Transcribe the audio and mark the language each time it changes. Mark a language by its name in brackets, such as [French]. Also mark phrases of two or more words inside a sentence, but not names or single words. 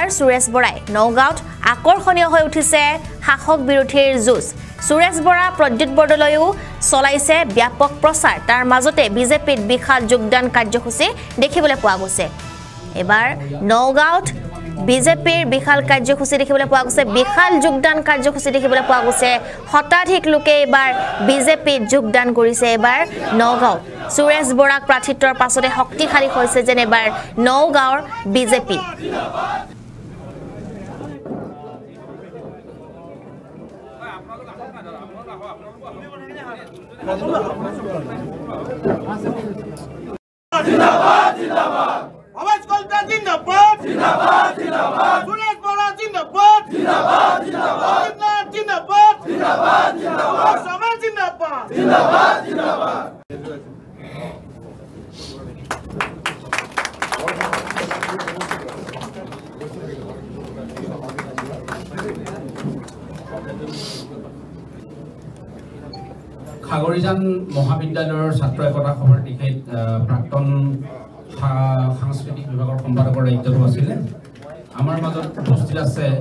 [Assamese] সুৰেশ বৰাই নগাঁৱত আকৰ্ষণীয় হৈ উঠিছে শাসক বিৰোধীৰ যুঁজ সুৰেশ বৰা প্ৰদ্যুৎ বৰদলৈও চলাইছে ব্যাপক প্ৰচাৰ তাৰ মাজতে বিজেপিত বিশাল যোগদান কাৰ্যসূচী দেখিবলৈ পোৱা গৈছে এবাৰ নগাঁৱত বিজেপিৰ বিশাল কাৰ্যসূচী দেখিবলৈ পোৱা গৈছে বিশাল যোগদান কাৰ্যসূচী দেখিবলৈ পোৱা গৈছে শতাধিক লোকে এবাৰ বিজেপিত যোগদান কৰিছে এবাৰ নগাঁৱত সুৰেশ বৰাক প্ৰাৰ্থিত্বৰ পাছতে শক্তিশালী হৈছে যেন এবাৰ নগাঁৱৰ বিজেপি [Hindi] आवाज कलता जिंदाबाद जिंदाबाद जिंदाबाद सुरेश बोरा जिंदाबाद जिंदाबाद जिंदाबाद जिंदाबाद जिंदाबाद जिंदाबाद समाज जिंदाबाद जिंदाबाद जिंदाबाद [Assamese] খাগৰিজান মহাবিদ্যালয়ৰ ছাত্ৰ একতা সভাৰ টিকেট প্ৰাক্তন সাংস্কৃতিক বিভাগৰ সম্পাদকৰ দায়িত্বটো আছিলে আমাৰ মাজত উপস্থিত আছে